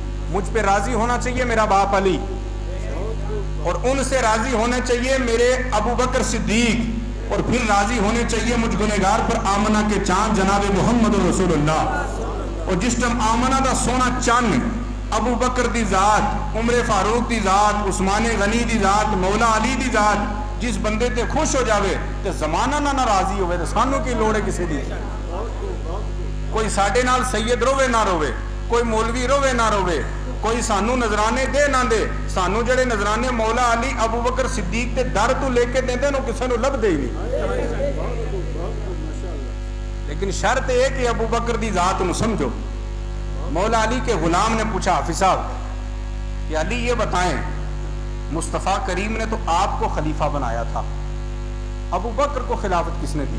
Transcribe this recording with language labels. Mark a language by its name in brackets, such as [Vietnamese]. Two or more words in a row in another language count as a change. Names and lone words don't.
[Urdu] مجھ پہ راضی ہونا چاہیے میرا باپ علی, اور ان سے راضی ہونے چاہیے میرے ابو بکر صدیق, اور پھر راضی ہونے چاہیے مجھ گنہگار پر آمنہ کے چاند جناب محمد رسول اللہ. [Punjabi] اور جس ٹائم آمنہ دا سونا چاند ابو بکر دی ذات, عمر فاروق دی ذات, عثمان غنی دی ذات, مولا علی دی ذات جس بندے تے خوش ہو جاوے تے زمانہ نہ ناراضی ہوئے تے سانوں کی لوڑ ہے کسی دی. کوئی ساڈے نال سید روے نہ روے, کوئی مولوی روے نہ روے, کوئی سانو نظرانے دے نہ دے, سانو جڑے نظرانے مولا علی ابو بکر صدیق تے در تو لے کے دیندے نو کسے نو لب دے ہی نہیں. لیکن شرط ہے کہ ابو بکر دی ذات نو سمجھو. [Urdu] مولا علی کے غلام نے پوچھا, حافظ صاحب کہ علی یہ بتائیں مصطفیٰ کریم نے تو آپ کو خلیفہ بنایا تھا, ابو بکر کو خلافت کس نے دی؟